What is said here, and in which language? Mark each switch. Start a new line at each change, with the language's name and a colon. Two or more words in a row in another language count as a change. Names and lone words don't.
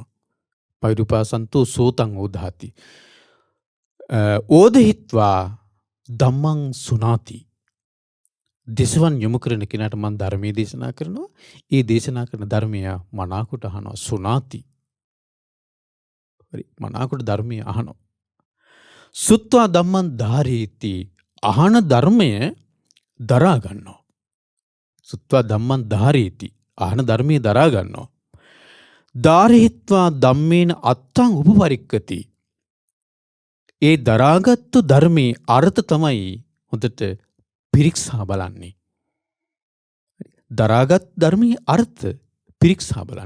Pali: පෛරුපාසන්තෝ සෝතං උදාහති. ඕදහිත්වා ධම්මං සුනාති.
Sinhala: දෙසවන් යොමු කරන කෙනාට මම ධර්මයේ දේශනා කරනවා. ඒ දේශනා කරන ධර්මය මනාකොට අහනවා. සුනාති. හරි. මනාකොට ධර්මය අහනවා.
Pali: සුත්වා ධම්මං ධාරේති.
Sinhala: අහන ධර්මය දරා ගන්නවා.
Pali: සුත්වා ධම්මං ධාරේති.
Sinhala: අහන ධර්මයේ දරා ගන්නවා.
Pali: ධාරහිත්වා ධම්මේන අත්තං උපපරික්කති.
Sinhala: ඒ දරාගත්තු ධර්මයේ අර්ථ තමයි හොඳට පිරික්සා බලන්නේ. දරාගත් ධර්මයේ අර්ථ පිරික්සා බලන්න.